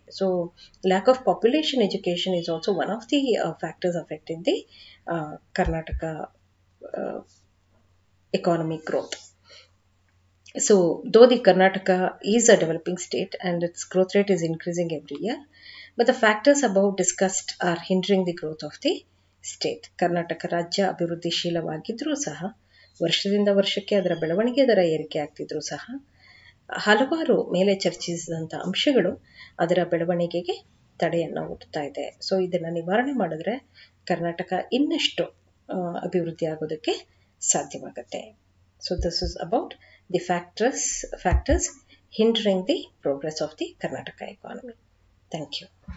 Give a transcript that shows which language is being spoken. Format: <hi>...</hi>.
<en>So lack of population education is also one of the factors affecting the Karnataka economic growth. So though the Karnataka is a developing state and its growth rate is increasing every year, but the factors above discussed are hindering the growth of the state.</en> <kn>Karnataka ರಾಜ್ಯ ಅಭಿವೃದ್ಧಿಶೀಲವಾಗಿದ್ರೂ ಸಹ ವರ್ಷದಿಂದ ವರ್ಷಕ್ಕೆ ಅದರ ಬೆಳವಣಿಗೆ ದರ ಏರಿಕೆ ಆಗ್ತಿದ್ರೂ ಸಹ ಹಲವಾರು ಮೇಲೆ ಚರ್ಚಿಸಿದಂಥ ಅಂಶಗಳು ಅದರ ಬೆಳವಣಿಗೆಗೆ ತಡೆಯನ್ನು ಒಡ್ತಾ ಇದೆ. ಸೊ ಇದನ್ನು ನಿವಾರಣೆ ಮಾಡಿದ್ರೆ ಕರ್ನಾಟಕ ಇನ್ನಷ್ಟು ಅಭಿವೃದ್ಧಿ ಆಗೋದಕ್ಕೆ ಸಾಧ್ಯವಾಗುತ್ತೆ.</kn> <en>So this is about the factors hindering the progress of the Karnataka economy. Thank you.</en>